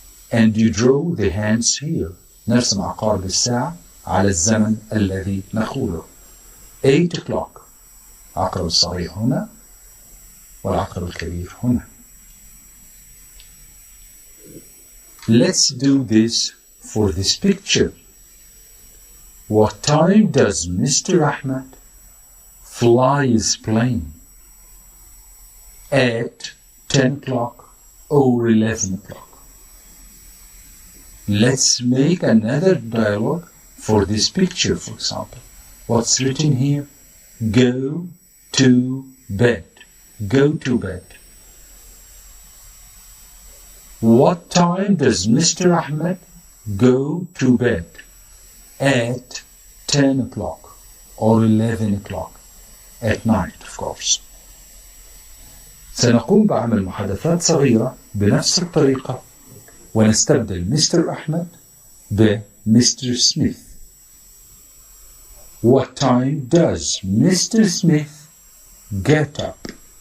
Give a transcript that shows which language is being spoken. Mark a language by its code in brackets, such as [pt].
[en] And you draw the hands here. [ar] نرسم عقارب الساعة على الزمن الذي نقوله. [en] 8 o'clock. [ar] عقرب الصغير هنا والعقرب الكبير هنا. [en] Let's do this for this picture. What time does Mr. Ahmed fly his plane? At 10 o'clock or 11 o'clock. Let's make another dialogue for this picture, for example. What's written here? Go to bed. Go to bed. What time does Mr. Ahmed go to bed? At 10 o'clock or 11 o'clock at night, of course. [ar] سنقوم بعمل محادثات صغيرة بنفس الطريقة ونستبدل مستر أحمد بمستر سميث. [en] What time does Mr. Smith get up?